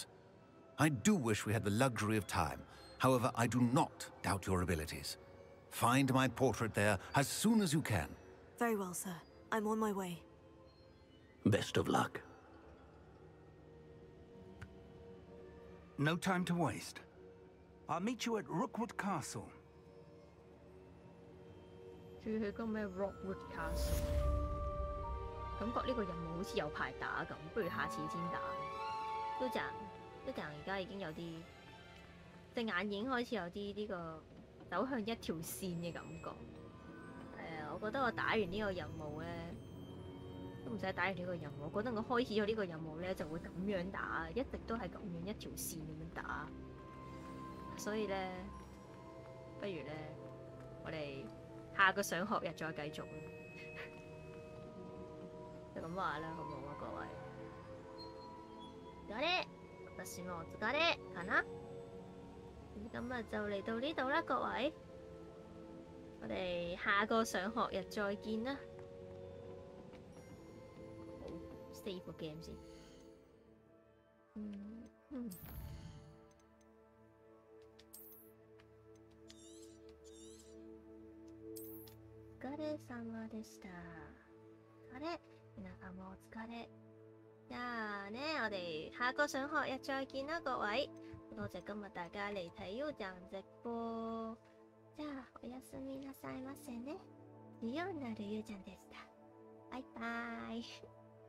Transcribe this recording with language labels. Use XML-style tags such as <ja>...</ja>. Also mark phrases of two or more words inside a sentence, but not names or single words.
<en>I do wish we had the luxury of time. However, I do not doubt your abilities. Find my portrait there as soon as you can. Very well, sir. I'm on my way. Best of luck. No time to waste. I'll meet you at Rookwood Castle.</en> <yue>仲要去個咩 Rockwood Castle？感覺呢個任務好似有排打咁，不如下次先打。都賺而家已經有啲隻眼已經開始有啲呢個走向一條線嘅感覺。我覺得我打完呢個任務咧，都唔使打完呢個任務。我覺得我開始咗呢個任務咧，就會咁樣打，一直都係咁樣一條線咁樣打。所以咧，不如咧，我哋下個上學日再繼續啦。就咁話啦，好唔好啊，各位？</yue> <ja>お疲れ，私もお疲れかな。</ja> <yue>今日就嚟到呢度啦，各位。我哋下個上學日再見啦。好 ，save 個 game 先。</yue> <ja>お疲れ様でした。お疲れ。皆さんもお疲れ。じゃあね，</ja> <yue>我哋下個上學日再見啦，各位。多謝今日大家嚟睇 Yuu ちゃん直播。</yue> <ja>じゃあおやすみなさいませね。リオナルYuuちゃんでした。バイバイ。</ja>